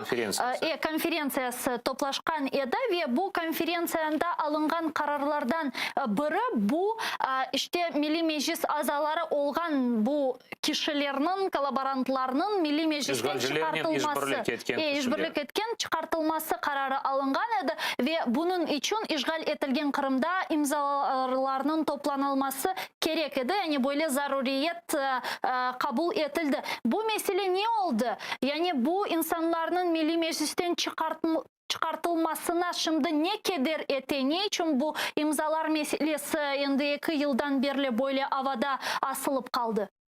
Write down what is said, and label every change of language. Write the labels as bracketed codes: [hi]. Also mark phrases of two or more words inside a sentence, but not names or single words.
[crh] Konferensiyası toplaşkan edi ve bu konferensiyanda alıngan kararlardan biri bu işte Milli Meclis azaları olğan bu kişilerinin, kolaborantlarının Milli Meclis'ten çıkartılması, işbirlik etken çıkartılması kararı alıngan edi ve bunun için işgal etilgen Kırım'da imzalarının toplanılması gerek edi. Yani böyle zaruriyet kabul edildi. Bu mesele ne oldu? Yani bu insanların Milli Meclis'ten çıkartılmasına şimdi ne keder etti? Ne için bu imzalar meselesi 2 yıldan beri böyle havada asılıp kaldı?